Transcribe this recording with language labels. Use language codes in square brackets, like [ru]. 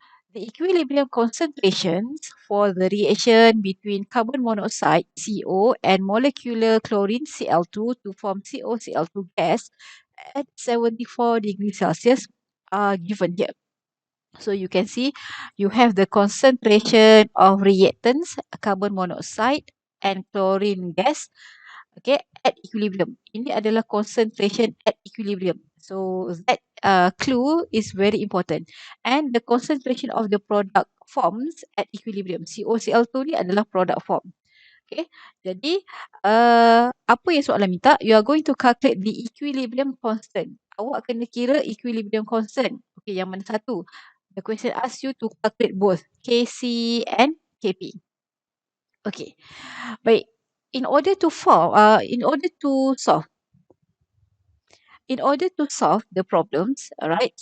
[en] The equilibrium concentrations for the reaction between carbon monoxide CO and molecular chlorine Cl2 to form COCl2 gas at 74 degrees Celsius are given here. So you can see you have the concentration of reactants, carbon monoxide and chlorine gas, okay, at equilibrium. [ms] Ini adalah [en] concentration at equilibrium. So that clue is very important. And the concentration of the product forms at equilibrium. [ms] COCl2 ni adalah product form. Okay, jadi apa yang soalan minta? [en] You are going to calculate the equilibrium constant. [ms] Awak kena kira [en] equilibrium constant. Okay, [ms] yang mana satu? [en] The question asks you to calculate both Kc and Kp. Okay, baik. In order to solve the problems, alright.